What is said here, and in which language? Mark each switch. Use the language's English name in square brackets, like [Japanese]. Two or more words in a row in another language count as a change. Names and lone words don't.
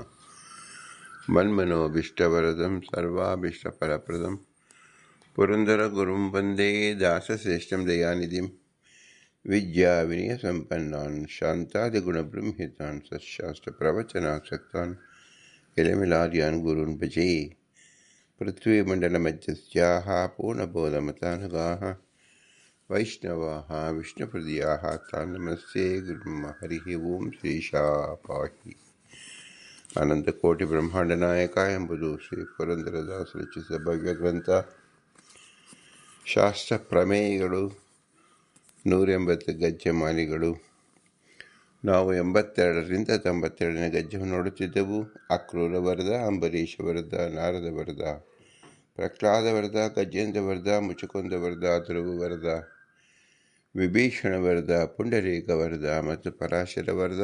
[Sanskrit] मन्मनोभीष्टवरदं सर्वाभीष्टफलप्रदं पुरन्दरगुरुं वन्दे दासश्रेष्ठं दयानिधिं विद्याविनयसम्पन्नान् शान्तादिगुणबृंहितान् सत्शास्त्रप्रवचनासक्तान् इलमिलार्यान् गुरून् भजे। पृथ्वीमण्डलमध्यस्याः पूर्णबोधमतानुगाः वैष्णवाः विष्णुहृदयाः तान् नमस्ते गुरुं हरिः ओं श्रीशापाहि अनन्तकोटिब्रह्माण्डनायक [Kannada] ಎಂಬುದು ಶ್ರೀ ಪುರಂದರದಾಸರು ರಚಿಸಿದ ಭಗವದ್ಗ್ರಂಥ. ಶಾಸ್ತ್ರ ಪ್ರಮೇಯಗಳು 180 ಗಜ್ಜೆಮಾಲಿಗಳು. ನಾವು 82ರಿಂದ 92ನೇ ಗಜ್ಜೆಯನ್ನು ನೋಡುತ್ತಿದ್ದೆವು. ಅಕ್ರೂರ ವರದ, ಅಂಬರೀಷ ವರದ, ನಾರದ ವರದ, ಪ್ರಹ್ಲಾದ ವರದ, ಗಜೇಂದ್ರ ವರದ, ಮುಚುಕುಂದ ವರದ, ಧ್ರುವ ವರದ, ವಿಭೀಷಣ ವರದ, ಪುಂಡರೀಕ ವರದ ಮತ್ತು ಪರಾಶರ ವರದ.